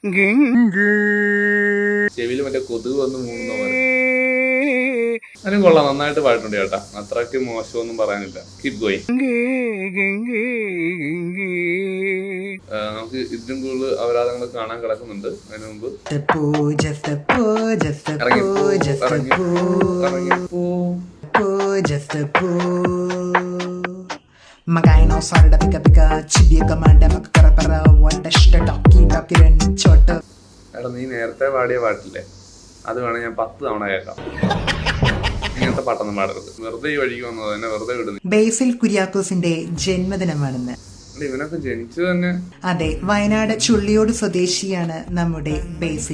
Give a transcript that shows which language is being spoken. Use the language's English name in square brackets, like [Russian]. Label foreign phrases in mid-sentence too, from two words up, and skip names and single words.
[Malayalam] ചെവിയിൽ മറ്റേ കൊതുക് വന്ന് മൂന്നുന്ന പോലെ. അതിനും കൊള്ളാം, നന്നായിട്ട് പാടിട്ടുണ്ട് ചേട്ടാ. അത്രയ്ക്ക് മോശമൊന്നും പറയാനില്ല. [English] keep going. [Malayalam] നമുക്ക് ഇതിനും കൂടുതൽ അപരാധങ്ങൾ കാണാൻ കിടക്കുന്നുണ്ട്. അതിനു മുമ്പ് Magaino sarda pika pika chidiya kamanda makara para wanda shta talkie talkie ren chota. എടാ, നീ നേരത്തെ പാടിയ പാട്ടില്ലേ, അത് വേണം ഞാൻ 10 തവണ കേൾക്കാം. ഇങ്ങനത്തെ പാട്ടൊന്നും പാടരുത്. വെറുതെ ഈ വഴിക്ക് വന്നത് തന്നെ വെറുതെ വിടുന്നു. ബേസിൽ കുര്യാക്കോസിന്റെ ജന്മദിനമാണെന്ന്. ഇവനൊക്കെ ജനിച്ചു തന്നെ. അതെ, വയനാട് ചുള്ളിയോട് സ്വദേശിയാണ് നമ്മുടെ ബേസിൽ.